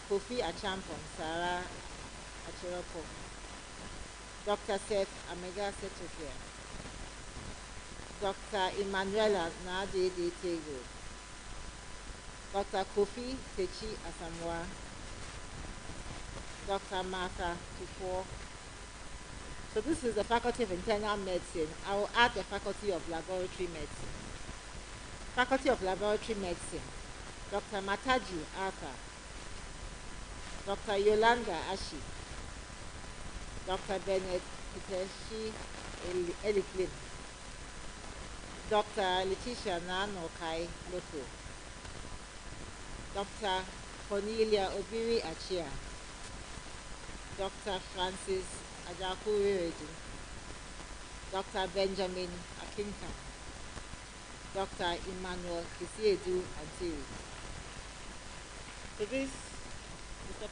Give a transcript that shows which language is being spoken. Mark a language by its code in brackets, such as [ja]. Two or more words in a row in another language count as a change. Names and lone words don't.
[en] Kofi Achampong Sarah Acheropo, Dr. Seth Amega Setofia, Dr. Emanuela Nadede Tego, Dr. Kofi Techi Asamoah, Dr. Martha Tupo. So this is the Faculty of Internal Medicine. I will add the Faculty of Laboratory Medicine. Faculty of Laboratory Medicine, Dr. Mataji Arthur, Dr. Yolanda Ashi, Dr. Bennett Kiteshi Eliklim, Dr. Letitia Nanokai Loto, Dr. Cornelia Obiri Achia, Dr. Francis Ajakuri Redu, Dr. Benjamin Akinkan, Dr. Emmanuel Kisiedu Antiri. So this, Mr.